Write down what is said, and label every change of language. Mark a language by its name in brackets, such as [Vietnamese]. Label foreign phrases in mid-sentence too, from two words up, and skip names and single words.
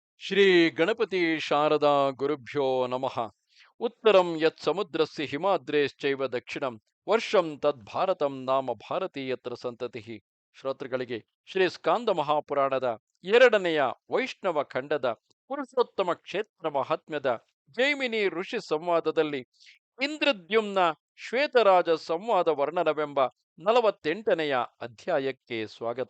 [Sanskrit] ಶ್ರೀ ಗಣಪತಿ ಶಾರದಾ ಗುರುಭ್ಯೋ ನಮಃ. ಉತ್ತರಂ ಯತ್ ಸಮುದ್ರಸ್ಯ ಹಿಮಾದ್ರೇಶ್ಚೈವ ದಕ್ಷಿಣಂ ವರ್ಷಂ ತದ್ಭಾರತಂ ನಾಮ ಭಾರತೀಯತ್ರ ಸಂತತಿಃ. [Kannada] ಶ್ರೋತೃಗಳಿಗೆ ಶ್ರೀ ಸ್ಕಾಂದ ಮಹಾಪುರಾಣದ ಎರಡನೆಯ ವೈಷ್ಣವ ಖಂಡದ ಪುರುಷೋತ್ತಮ ಕ್ಷೇತ್ರ ಮಹಾತ್ಮ್ಯದ ಜೈಮಿನಿ ಋಷಿ ಸಂವಾದದಲ್ಲಿ ಇಂದ್ರದ್ಯುಮ್ನ ಶ್ವೇತರಾಜ ಸಂವಾದ ವರ್ಣನವೆಂಬ 48ನೆಯ ಅಧ್ಯಾಯಕ್ಕೆ ಸ್ವಾಗತ.